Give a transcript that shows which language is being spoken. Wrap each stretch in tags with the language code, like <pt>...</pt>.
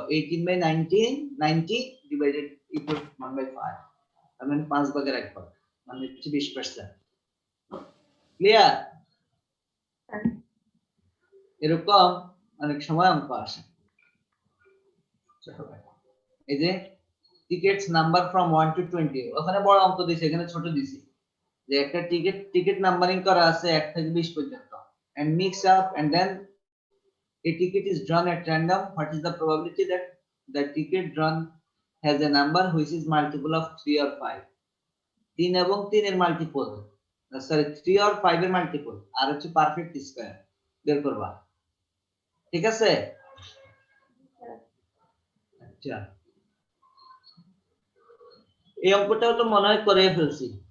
<bn>18/90 divided equal 1/5, তার মানে 5 ভাগের 1 ভাগ, মানে হচ্ছে 20%। ক্লিয়ার? এরকম অনেক সময় অঙ্ক আসে। এই যে টিকেটস নাম্বার ফ্রম 1 to 20, ওখানে বড় অঙ্ক দিয়েছে, এখানে ছোট দিয়েছে। যে একটা টিকেট নাম্বারিং করা আছে 1 থেকে 20 পর্যন্ত,</bn> <en>and mix up and then a ticket is drawn at random. What is the probability that the ticket drawn has a number which is multiple of 3 or 5?</en> <bn>3 এবং 3 এর মাল্টিপল, সরি 3 or 5 এর multiple, আর হচ্ছে perfect square বের করবা, ঠিক আছে? আচ্ছা, এই অঙ্কটাও তো মনে হয় করে ফেলছি।</bn>